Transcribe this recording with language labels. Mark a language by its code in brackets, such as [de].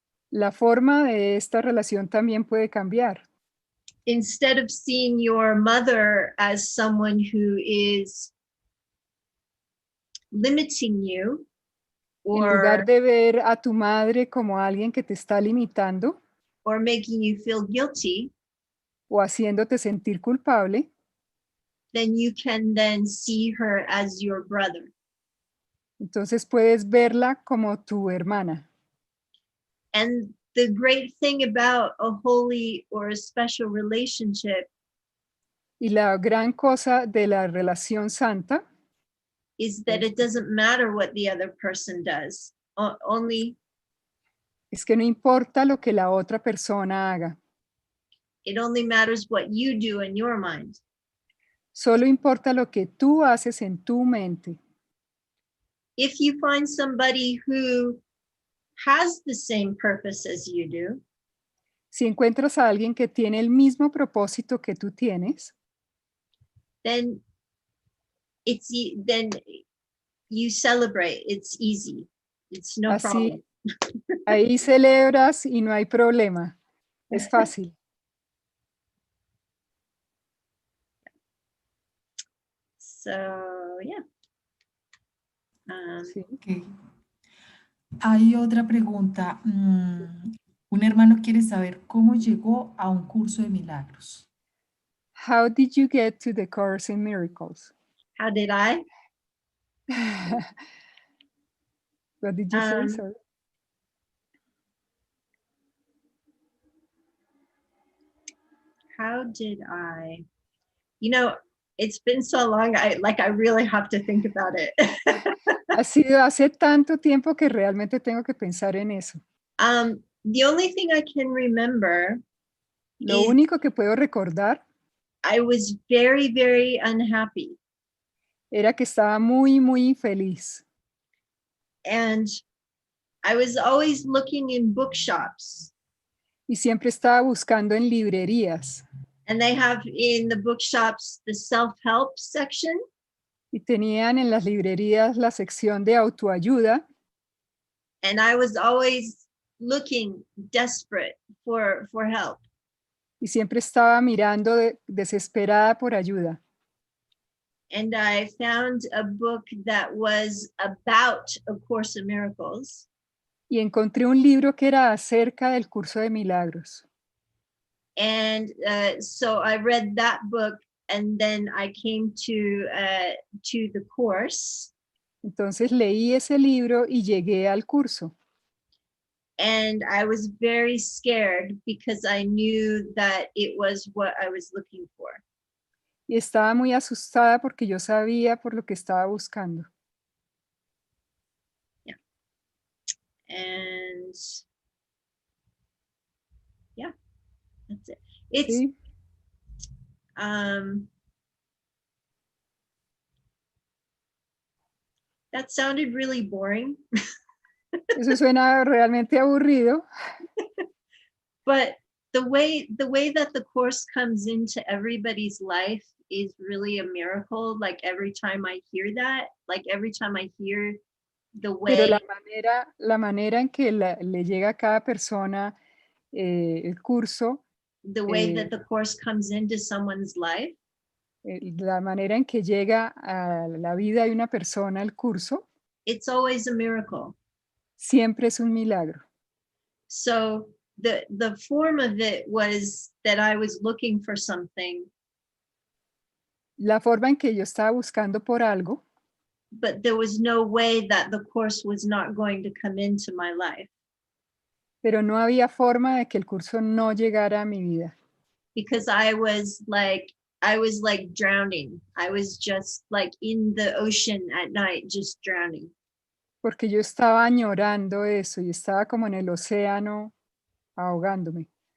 [es] la forma de esta relación también puede cambiar. [en] Instead of seeing your mother as someone who is limiting you, [es] En lugar [en] or [es] de ver a tu madre como alguien que te está limitando [en] making you feel guilty, [es] o haciéndote sentir culpable, [en] then you can then see her as your brother. [es] entonces puedes verla como tu hermana. [en] And the great thing about a holy or a special relationship [es] Y la gran cosa de la relación santa [en] is that it doesn't matter what the other person does. Only [es] es que no importa lo que la otra persona haga, [en] it only matters what you do in your mind. [es] solo importa lo que tú haces en tu mente. [en] If you find somebody who has the same purpose as you do, [es] Si encuentras a alguien que tiene el mismo propósito que tú tienes, [en] then then you celebrate. It's easy. It's no problem. [es] así ahí celebras y no hay problema. Es fácil. [en] So yeah. [es] Sí. Ok. Hay otra pregunta. Un hermano quiere saber cómo llegó a un curso de milagros. [en] How did you get to the Course in Miracles? How did I? What did you say, Um, sir? How did I? It's been so long. I really have to think about it. [es] Ha sido hace tanto tiempo que realmente tengo que pensar en eso. [en] The only thing I can remember [es] Lo [en] is [es] único que puedo recordar [en] I was very, very unhappy. [es] era que estaba muy, muy infeliz. [en] And I was always looking in bookshops. [es] Y siempre estaba buscando en librerías. [en] And they have in the bookshops the self-help section. [es] Y tenían en las librerías la sección de autoayuda. [en] And I was always looking desperate for help. [es] Y siempre estaba mirando desesperada por ayuda. [en] And I found a book that was about A Course in Miracles. [es] Y encontré un libro que era acerca del Curso de Milagros. [en] And so I read that book, and then I came to the course. [es] Entonces leí ese libro y llegué al curso. [en] And I was very scared because I knew that it was what I was looking for. [es] Y estaba muy asustada porque yo sabía por lo que estaba buscando. [en] Yeah. And yeah, that's it. It's [es] ¿Sí? [en] That sounded really boring. [es] Eso suena realmente aburrido. [en] But the way that the course comes into everybody's life is really a miracle. Like every time I hear that, like every time I hear the [es] Pero [en] way [es] la manera en que le llega a cada persona el curso, [en] that eh, the course comes into someone's life, [es] la manera en que llega a la vida de una persona el curso, [en] it's always a miracle. [es] siempre es un milagro. [en] So the form of it was that I was looking for something, [es] La forma en que yo estaba buscando por algo, [en] but there was no way that the course was not going to come into my life, [es] pero no había forma de que el curso no llegara a mi vida, [en] because I was like drowning. I was just like in the ocean at night, just drowning. [es] porque yo estaba añorando eso y estaba como en el océano ahogándome.